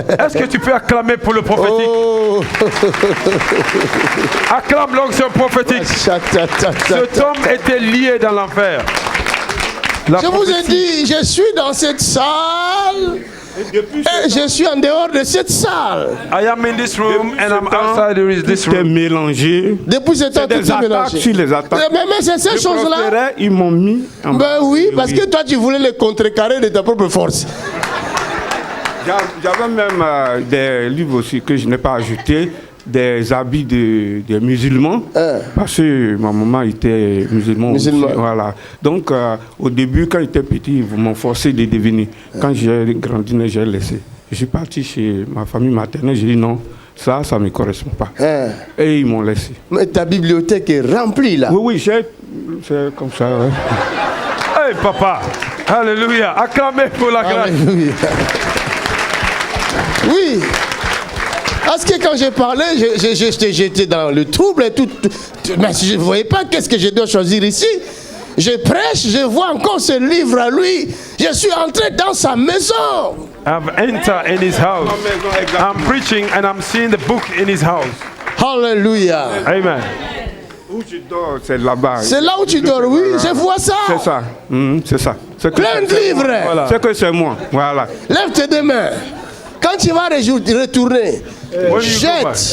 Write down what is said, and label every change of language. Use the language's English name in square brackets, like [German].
[French] Est-ce que tu peux acclamer pour le prophétique? Oh. Acclame l'onction prophétique. Cet homme était lié dans l'enfer. Je vous ai dit, je suis dans cette salle. Et je suis en dehors de cette salle. [English] I am in this room and I'm outside this room. [French] Mélangé. Depuis ce temps, tout est mélangé. Sur les attaques. Mais c'est ces choses-là. Ils m'ont mis en Ben oui, parce que toi, tu voulais les contrecarrer de ta propre force. J'avais même des livres aussi que je n'ai pas ajoutés, des habits des musulmans, parce que ma maman était musulmane. Aussi, voilà. Donc, au début, quand j'étais petit, ils m'ont forcé de devenir. Quand j'ai grandi, j'ai laissé. Je suis parti chez ma famille maternelle, j'ai dit non, ça ne me correspond pas. Et ils m'ont laissé. Mais ta bibliothèque est remplie là. Oui, c'est comme ça. Ouais. Hey, papa, alléluia, acclamez pour la grâce. Alléluia. Oui, parce que quand j'ai parlé, j'étais dans le trouble et tout. Mais je ne voyais pas qu'est-ce que je dois choisir ici. Je prêche, je vois encore ce livre à lui. Je suis entré dans sa maison. [English] I've entered in his house. I'm preaching and I'm seeing the book in his house. [French] Alléluia. Amen. Où tu dors, c'est là-bas. C'est là où tu dors, oui, je vois ça. C'est ça, c'est ça. Plein de livres. Voilà. C'est que c'est moi, voilà. Lève tes deux mains. Quand tu vas retourner, jette.